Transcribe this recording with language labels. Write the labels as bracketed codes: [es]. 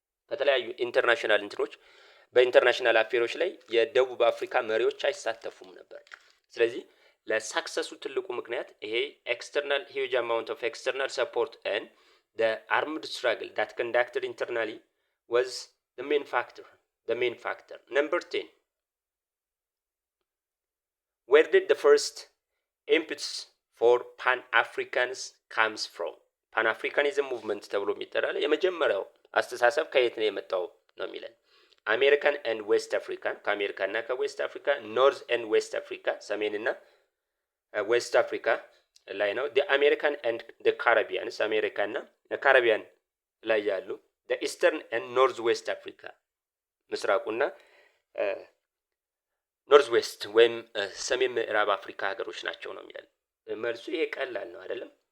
[am] ከተለያዩ ኢንተርናሽናል እንትኖች በኢንተርናሽናል አፌሮች ላይ የደቡብ አፍሪካ መሪዎች አይሳተፉም ነበር። ስለዚህ ለሳክሰሱ ትልቁ ምክንያት ይሄ [en] external huge amount of external support and the armed struggle that conducted internally was the main factor. Number 10. Where did the first impetus for Pan-Africans comes from? [am] Pan-Africanism movement ተብሎ የሚጠራል የመጀመሪያው አስተሳሰብ ከየት ነው የመጣው ነው የሚለን። አሜሪካን and ዌስት አፍሪካን፣ ከአሜሪካና ከዌስት አፍሪካ፣ ኖርዝ and ዌስት አፍሪካ፣ ሰሜንና ዌስት አፍሪካ ላይ ነው። [en] the American and the Caribbeans፣ [am] አሜሪካና ካሪቢያን ላይ ያሉ [en] the Eastern and North West Africa፣ [am] ምስራቁና ኖርዝ ዌስት ወይም ሰሜን ምዕራብ አፍሪካ ሀገሮች ናቸው ነው የሚለን። መልሱ ይሄ ቀላል ነው አይደለም?